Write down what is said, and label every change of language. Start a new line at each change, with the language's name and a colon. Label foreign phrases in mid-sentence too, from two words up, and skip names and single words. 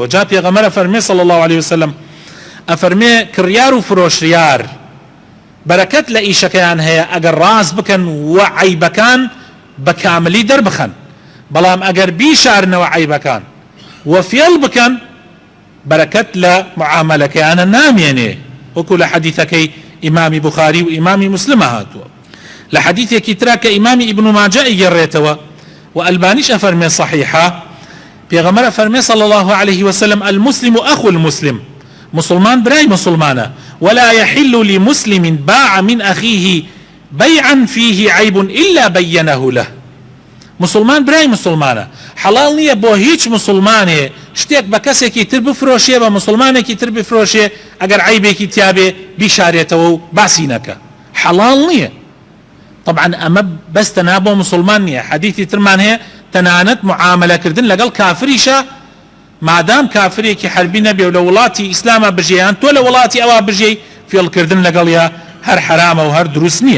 Central Kurdish: جا پێغەمبەر ئەفەرمێ
Arabic: صلی الله علیه وسلم
Central Kurdish: ئەفەرمێ کڕیار و فرۆشیار بەرەکەت لە ئیشەکەیان هەیە ئەگەر ڕاست بکەن و عەیبەکان بە کاملی دەربخەن، بەڵام ئەگەر بیشارنەوە عەیبەکان و فێڵ بکەن بەرەکەت لە معاملەکەیانە نامێنێ، وەکو لە حەدیثەکەی ئیمامی بوخاری و ئیمامی مسلمە هاتووە. لە حەدیثێکی ترا کە ئیمامی ئیبن ماجە ئیگەڕێتەوە و ئەلبانیش ئەفەرمێ صەحیحە، پێغەمبەر ئەفەرمێ
Arabic: صلی الله عليه وسلم المسلم أخو المسلم،
Central Kurdish: مسلمان براي مسلمانه
Arabic: ولا يحل لمسلم باع من أخيه بيعا فيه عيب إلا بينه له.
Central Kurdish: مسلمان براي مسلمانه حلال نییە بۆ هیچ مسلمانێ شتێک بە کەسێکی تر بفرۆشێ بە مسلمانێکی تر بفرۆشێ ئەگەر عیبێکی تیابێ بیشارێتەوە و باسی نەکە، حەڵال نییە. طبعا ئەمە بەس تەنها بۆ مسلمان نییە، حەدیثی ترمان هەیە تەنانەت معاملەکردن لەگەڵ کافریشە مادام کافرێکی حربی نەبێ و لە وڵاتی ئیسلامە بژێیان تۆ لە وڵاتی ئەوە بژێی فێڵکردن لەگەڵیا هەر حرامە و هەر دروست نییە.